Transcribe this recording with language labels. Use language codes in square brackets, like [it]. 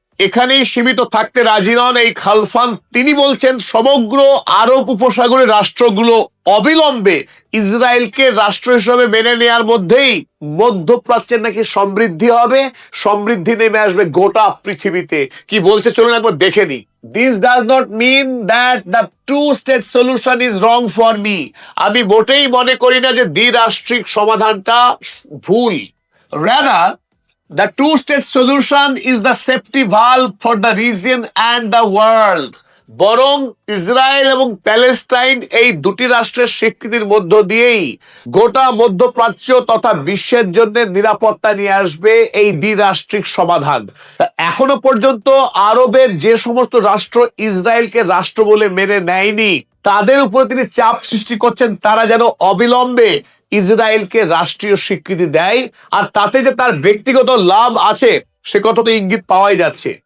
[bn] এখানেই সীমিত থাকতে রাজি নন এই খালফান। তিনি বলছেন সমগ্র আরব উপসাগরের রাষ্ট্রগুলো অবিলম্বে ইসরায়েলকে রাষ্ট্র হিসেবে মেনে নেওয়ার মধ্যেই মধ্যপ্রাচ্যের নাকি সমৃদ্ধি হবে, সমৃদ্ধি নেমে আসবে গোটা পৃথিবীতে। কি বলছে চলুন একবার দেখে নি। [en] This does not mean that the two-state solution is wrong for me. [bn] আমি মোটেই মনে করি না যে দ্বিরাষ্ট্রিক সমাধানটা ভুল। [en] Rather, the two-state solution is the safety valve for the region and the world. [bn] বরং ইসরায়েল এবং প্যালেস্টাইন এই দুটি রাষ্ট্রের স্বীকৃতির মধ্য দিয়েই গোটা মধ্যপ্রাচ্য তথা বিশ্বের জন্য নিরাপত্তা নিয়ে আসবে এই দ্বিরাষ্ট্রিক সমাধান। এখনো পর্যন্ত আরবের যে সমস্ত রাষ্ট্র ইসরায়েলকে রাষ্ট্র বলে মেনে নেয়নি তাদের উপরে তিনি চাপ সৃষ্টি করছেন তারা যেন অবিলম্বে ইসরায়েলকে রাষ্ট্রীয় স্বীকৃতি দেয়, আর তাতে যে তার ব্যক্তিগত লাভ আছে সে কথা তো ইঙ্গিত পাওয়াই যাচ্ছে।